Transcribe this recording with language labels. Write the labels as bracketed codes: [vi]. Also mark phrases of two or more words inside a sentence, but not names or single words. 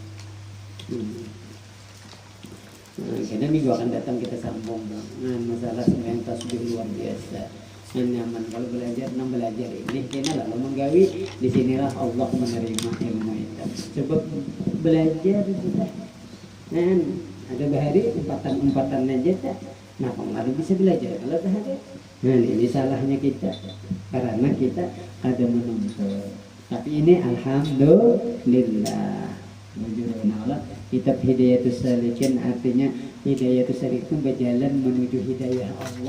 [bjn] Karena minggu akan datang kita sambung masalah sembahyang tasbih luar biasa. Nyaman kalau belajar ini kena lalu menggawi di sinilah Allah menerima ilmu itu. Coba belajar sudah. Ada bahari empatan aja tak. Nah, pengaruh bisa belajar kalau bahari. Ini salahnya kita karena kita ada menuntut. Tapi ini alhamdulillah. Kitab Hidayatus Salikin artinya Hidayatus Salikin itu berjalan menuju hidayah Allah.